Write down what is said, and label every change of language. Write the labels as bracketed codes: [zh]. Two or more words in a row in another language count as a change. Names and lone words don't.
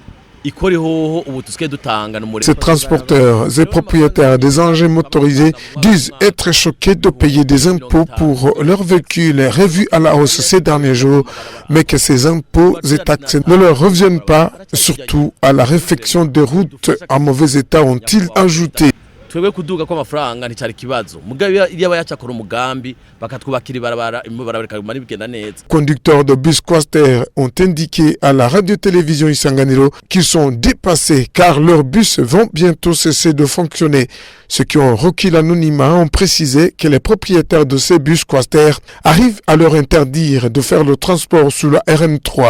[fr] Ces transporteurs et propriétaires des engins motorisés disent être choqués de payer des impôts pour leurs véhicules revus à la hausse ces derniers jours, mais que ces impôts et taxes ne leur reviennent pas, surtout à la réfection des routes en mauvais état, ont-ils ajouté. [rn] twebwe kuduga kw'amafaranga nticari kibazo mugabe iyo bayacakora umugambi bakatwubakira ibarabara ibarabara bigenda neza. [fr] Conducteurs de bus Quaster ont indiqué à la radio-télévision Isanganiro qu'ils sont dépassés car leurs bus vont bientôt cesser de fonctionner. Ceux qui ont requis l'anonymat ont précisé que les propriétaires de ces bus Quaster arrivent à leur interdire de faire le transport sur la RN3.